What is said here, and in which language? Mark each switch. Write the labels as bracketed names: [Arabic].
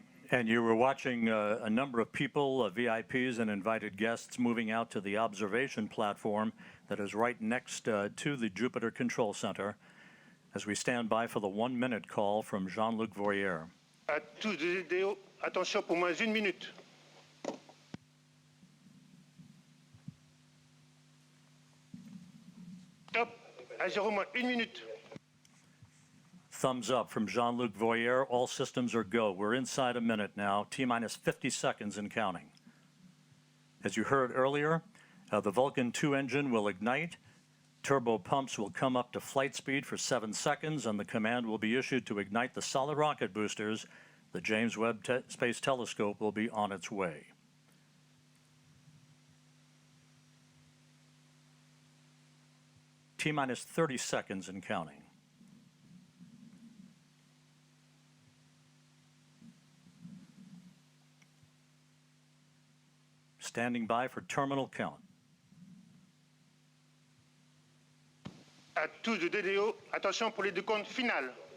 [English] And you were watching a number of people, VIPs and invited guests, moving out to the observation platform that is right next to the Jupiter Control Center as we stand by for the 1 minute call from Jean-Luc Voyer. [French] À tous les DDO, attention pour moins 1 minute. à 0 - 1 minute. [English] Thumbs up from Jean-Luc Voyer. All systems are go. We're inside a minute now, T-minus 50 seconds and counting. As you heard earlier, the Vulcan 2 engine will ignite. Turbo pumps will come up to flight speed for 7 seconds, and the command will be issued to ignite the solid rocket boosters. The James Webb Space Telescope will be on its way. T-minus 30 seconds and counting. Standing by for terminal count. [French] À tous de DDO, attention pour les décomptes finales.